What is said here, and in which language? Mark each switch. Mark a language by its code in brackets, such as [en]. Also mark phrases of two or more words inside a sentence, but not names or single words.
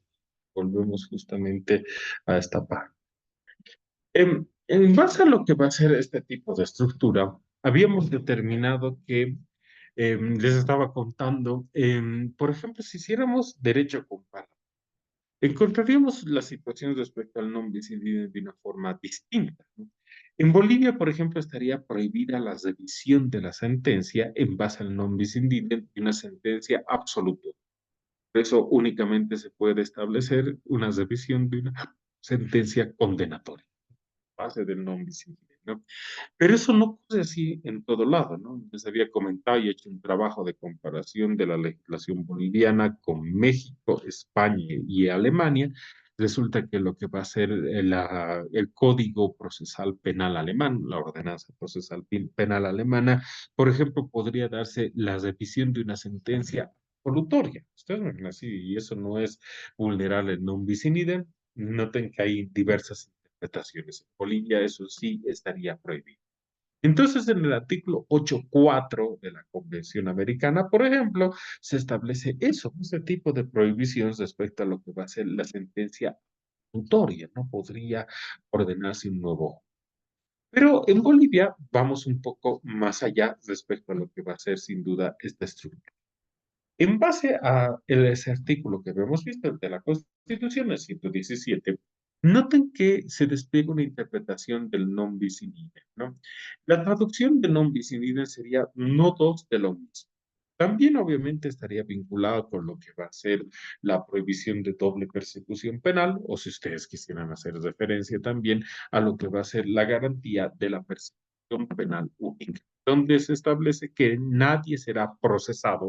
[es] Volvemos justamente a esta parte. En base a lo que va a ser este tipo de estructura, habíamos determinado que les estaba contando, por ejemplo, si hiciéramos derecho comparado, encontraríamos las situaciones respecto al [la] non bis in idem [es] de una forma distinta, ¿no? En Bolivia, por ejemplo, estaría prohibida la revisión de la sentencia en base al [la] non bis in idem [es] de una sentencia absoluta. Por eso únicamente se puede establecer una revisión de una sentencia condenatoria, base del [la] non bis in idem, [es] ¿no? Pero eso no ocurre así en todo lado, ¿no? Les había comentado y hecho un trabajo de comparación de la legislación boliviana con México, España y Alemania. Resulta que lo que va a ser el Código Procesal Penal alemán, la ordenanza procesal penal alemana, por ejemplo, podría darse la revisión de una sentencia absolutoria. Ustedes me ven así, y eso no es vulnerar el [la] non bis in idem. [es] Noten que hay diversas interpretaciones. En Bolivia eso sí estaría prohibido. Entonces, en el artículo 8.4 de la Convención Americana, por ejemplo, se establece eso, ese tipo de prohibición respecto a lo que va a ser la sentencia absolutoria, no podría ordenarse un nuevo. Pero en Bolivia vamos un poco más allá respecto a lo que va a ser sin duda esta estructura. En base a ese artículo que habíamos visto de la Constitución, el 117, noten que se despliega una interpretación del [la] non bis in idem, [es] ¿no? La traducción de [la] non bis in idem [es] sería no dos de lo mismo. También obviamente estaría vinculado con lo que va a ser la prohibición de doble persecución penal, o si ustedes quisieran hacer referencia también a lo que va a ser la garantía de la persecución penal única, donde se establece que nadie será procesado.